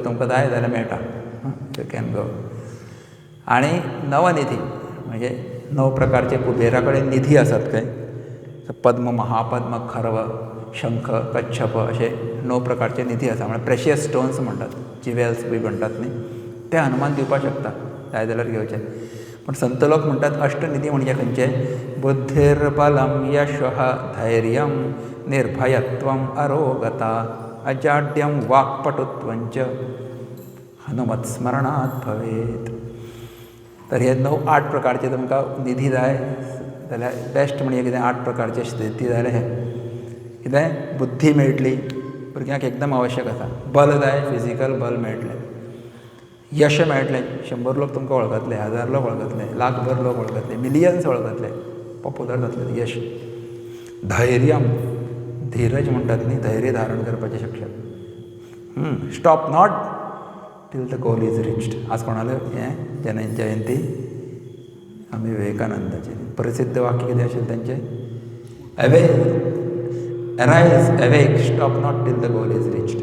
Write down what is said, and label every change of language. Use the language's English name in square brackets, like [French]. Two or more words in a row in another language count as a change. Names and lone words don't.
[Konkani] तुमकां जाय जाल्यार मेळटा [English] you can go [Konkani] आनी नवनिधी म्हणजे 9 प्रकारचे कुबेरा कडेन निधी आसात खंय पद्म महापद्म खर्व शंख कच्छप असे 9 प्रकारचे निधी आसा म्हणजे [English] precious stones [Konkani] म्हणटात जिवेल्स बी म्हणटात न्ही ते हनुमान दिवपाक शकता जाय जाल्यार घेवचे पण संत लोक म्हणटात अष्टनिधी म्हणजे खंयचे [Sanskrit] बुद्धिर्बलम यशः धैर्यं निर्भयत्वं अरोगता अजाड्यं वाक्पटुत्वंच हनुमत्स्मरणात् भवेत् [Konkani] तर हे 8 प्रकारचे तुमकां निधी जाय जाल्यार बेस्ट म्हणजे कितें 8 प्रकारचे सिद्धी जाल्यार हे कितें बुद्धी मेळटली भुरग्यांक एकदम आवश्यक आसा बल जाय फिजिकल बल मेळटलें यश मेळटलें 100 लोक तुमकां वळखतले 1000 लोक वळखतले लाखभर लोक वळखतले मिलियन्स वळखतले पॉप्युलर जातलें यश धैर्यम धीरज म्हणटात न्ही धैर्य धारण करपाची शक्यता [English] stop not till the goal is reached [Konkani] आज कोणाले हें जयंती स्वामी विवेकानंदाचे प्रसिद्ध वाक्य कितें आशिल्लें तेंचें [English] awe arise awake stop not till the goal is reached.